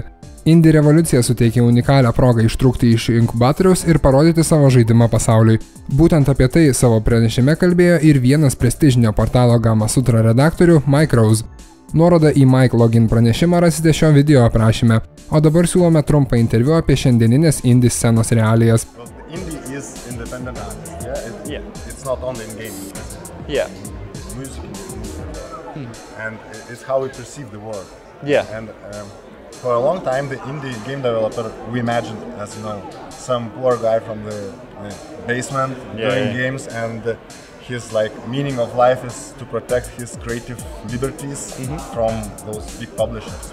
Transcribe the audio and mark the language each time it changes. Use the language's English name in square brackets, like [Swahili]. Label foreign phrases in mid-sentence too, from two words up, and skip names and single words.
[Lithuanian] Indie revoliucija suteikia unikalią progą ištrūkti iš inkubatoriaus ir parodyti savo žaidimą pasauliui. Būtent apie tai savo pranešime kalbėjo ir vienas prestižinio portalo gamasutra redaktorių Mike Rose. Nuorodą į Mike Login pranešimą rasite šio video aprašyme, o dabar siūlome trumpą interviu apie šiandieninės indie scenos realijas. [English] Indie is independent artist, yeah? It's not only in gaming. Yeah. It's music, and it's how we perceive the world. Yeah. And for a long time, the indie game developer we imagined as, you know, some poor guy from the basement doing games, and his meaning of life is to protect his creative liberties from those big publishers.